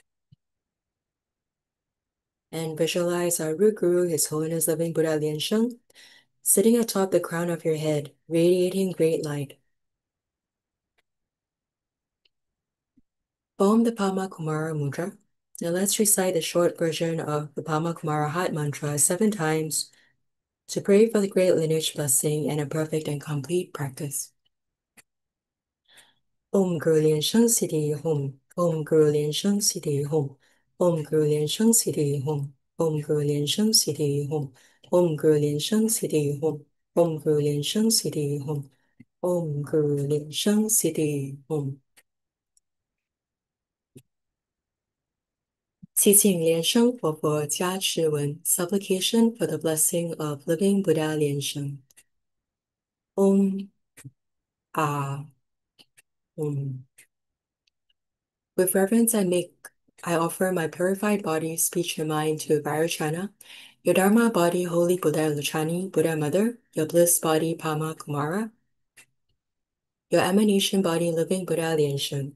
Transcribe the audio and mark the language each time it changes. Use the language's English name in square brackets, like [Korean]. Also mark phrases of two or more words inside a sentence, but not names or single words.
[English] And visualize our root guru, His Holiness Living Buddha Lian Sheng, sitting atop the crown of your head, radiating great light. Form the Pama Kumara Mudra. Now let's recite the short version of the Pama Kumara Heart Mantra 7 times to pray for the great lineage blessing and a perfect and complete practice. [Sanskrit] Om Guru Lian Sheng Siddhi Hom. Om Guru Lian Sheng Siddhi Hom. Om Guru Lian Sheng Siddhi Hom. Om Guru Lian Sheng Siddhi Hom. Om Guru Lian Sheng Siddhi Hom. Om Guru Lian Sheng Siddhi Hom. Om Guru Lian Sheng Siddhi Hom. [Chinese] 祈请莲生活佛加持文 [English] Supplication for the blessing of living Buddha Lian Sheng. [Sanskrit] Om Ah Om. [English] With reverence I offer my purified body, speech, and mind to Vajrasattva, your Dharma body, Holy Buddha Luchani, Buddha Mother, your bliss body, Pama Kumara, your emanation body, living Buddha Lian Sheng.